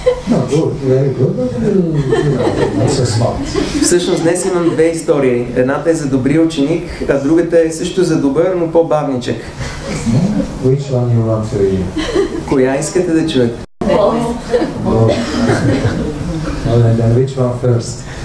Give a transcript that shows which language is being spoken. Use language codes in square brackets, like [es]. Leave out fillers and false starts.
[en] No, good, very good, but a little, not so smart. [bg] Всъщност днес имам две истории. Едната е за добрия ученик, а другата е също за добър, но по-бавничък. [en] Which one you want to hear? [bg] Коя искате да чуете? [en] Both. Alright, then which one first?